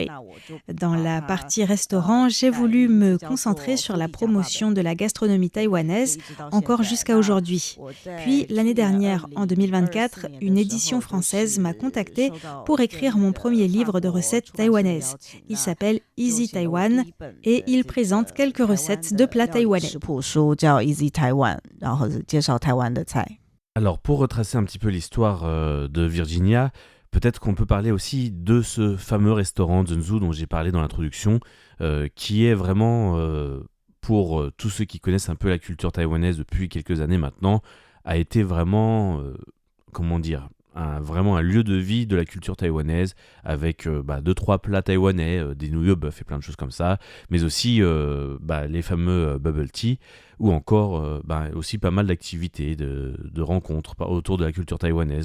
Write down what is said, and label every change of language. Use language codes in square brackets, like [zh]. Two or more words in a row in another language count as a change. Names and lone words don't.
[fr] Dans la partie restaurant, j'ai voulu me concentrer sur la promotion de la gastronomie taïwanaise encore jusqu'à aujourd'hui. Puis l'année dernière, en 2024, une édition française m'a contactée pour écrire mon premier livre de recettes taïwanaises. Il s'appelle Easy Taiwan et il présente quelques recettes de plats taïwanais. [zh] Easy Taiwan， 然后介绍台湾的菜。 [fr] Alors pour retracer un petit peu l'histoire de Virginia, peut-être qu'on peut parler aussi de ce fameux restaurant Zhenzu dont j'ai parlé dans l'introduction, qui est vraiment, pour tous ceux qui connaissent un peu la culture taïwanaise depuis quelques années maintenant, a été vraiment, vraiment un lieu de vie de la culture taïwanaise, avec 2-3 plats taïwanais, des nouilles au bœuf et plein de choses comme ça, mais aussi les fameux [en] bubble tea, [fr] ou encore aussi pas mal d'activités, de rencontres autour de la culture taïwanaise.